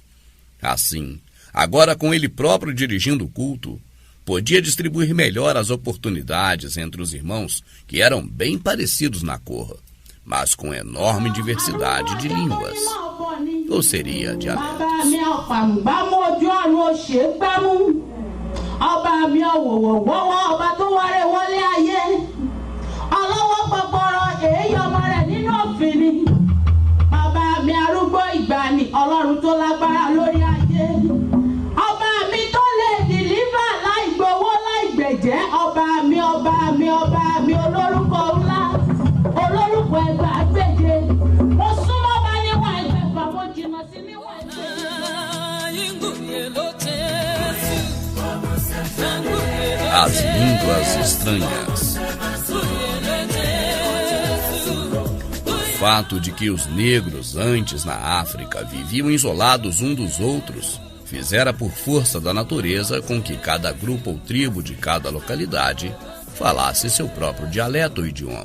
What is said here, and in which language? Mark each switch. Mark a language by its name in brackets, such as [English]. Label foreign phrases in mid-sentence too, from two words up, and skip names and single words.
[Portuguese] Assim, agora com ele próprio dirigindo o culto, podia distribuir melhor as oportunidades entre os irmãos que eram bem parecidos na cor, mas com enorme diversidade de línguas, ou seria dialetos. [Yoruba] Mi arúgbó ìgbàanì, Ọlọ́run tó lágbára lórí ayé. Ọba mi tó lè dìlífà láì gbowó láì gbẹ̀jẹ́. Ọba mi, ọba mi, ọba mi, olórúkọ ńlá, olórúkọ ẹgbàágbèje. Mo súnmọ́ bá níwọ̀n ẹgbẹ̀fà, mo jìnnà sí níwọ̀n ẹgbẹ̀fà. [Portuguese] As línguas estranhas. O fato de que os negros antes na África viviam isolados uns dos outros fizera por força da natureza com que cada grupo ou tribo de cada localidade falasse seu próprio dialeto ou idioma.